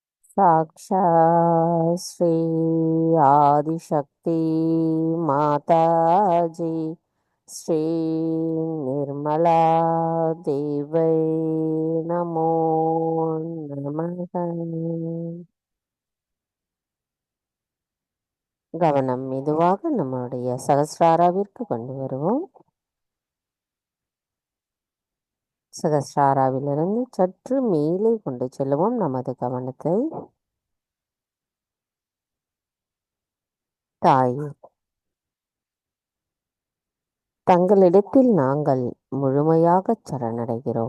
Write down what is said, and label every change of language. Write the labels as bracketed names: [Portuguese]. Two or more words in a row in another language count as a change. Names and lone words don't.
[Sanskrit] साक्षात् श्री आदिशक्ति माताजी श्री निर्मला देवै नमो நமः. [Tamil] கவனம் மெதுவாக நம்முடைய சகஸ்ராராவிற்கு கொண்டு வருவோம். சகஸ்ராராவிலிருந்து சற்று மேலே கொண்டு செல்லுவோம் நமது கவனத்தை. தாயே, தங்களிடத்தில் நாங்கள் முழுமையாகச் சரணடைகிறோம்.